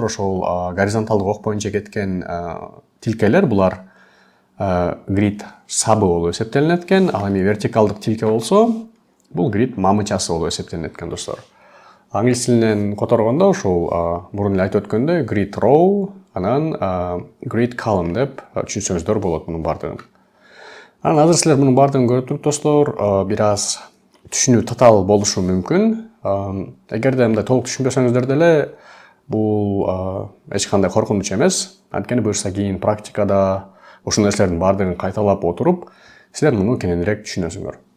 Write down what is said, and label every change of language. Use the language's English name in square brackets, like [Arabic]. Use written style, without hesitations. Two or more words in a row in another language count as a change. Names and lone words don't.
[Kyrgyz] Ошол горизонталдык ок боюнча кеткен тилкелер, булар грид сабы болуп эсептелинет экен. Ал эми вертикалдык тилке болсо, бул грид мамычасы болуп эсептелинет экен, достор. Англис тилинен которгондо ошол мурун эле айтып өткөндөй [English] grid row, [Kyrgyz] анан [English] grid column [Kyrgyz] деп түшүнсөңүздөр болот мунун бардыгын. Анан азыр силер мунун бардыгын көрүп туруп, достор, бир аз түшүнүү татаал болушу мүмкүн. Эгерде мындай толук түшүнбөсөңүздөр деле бул эч кандай коркунуч эмес. Анткени буюрса кийин практикада ушул нерселердин баардыгын кайталап отуруп, силер муну кененирээк түшүнөсүңөр.